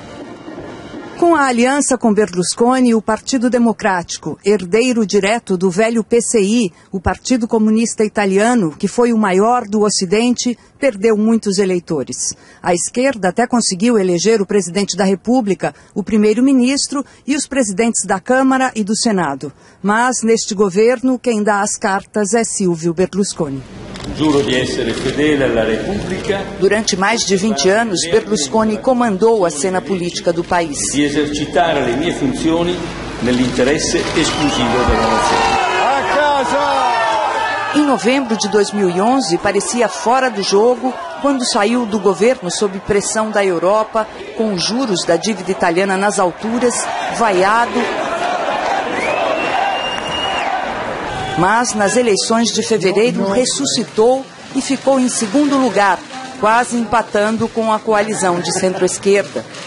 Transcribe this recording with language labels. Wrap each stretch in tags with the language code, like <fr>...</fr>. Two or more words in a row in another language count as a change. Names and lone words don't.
<pt>Com a aliança com Berlusconi, o Partido Democrático, herdeiro direto do velho PCI, o Partido Comunista Italiano, que foi o maior do Ocidente, perdeu muitos eleitores. A esquerda até conseguiu eleger o presidente da República, o primeiro-ministro e os presidentes da Câmara e do Senado. Mas, neste governo, quem dá as cartas é Silvio Berlusconi.</pt> <it>Giuro di essere fedele alla Repubblica.</it> <pt>Durante mais de 20 anos, Berlusconi comandou a cena política do país.</pt> <it>Di esercitare le mie funzioni nell'interesse esclusivo della nazione. A casa!</it> <pt>Em novembro de 2011, parecia fora do jogo quando saiu do governo sob pressão da Europa, com os juros da dívida italiana nas alturas, vaiado. Mas nas eleições de fevereiro ressuscitou e ficou em segundo lugar, quase empatando com a coalizão de centro-esquerda.</pt>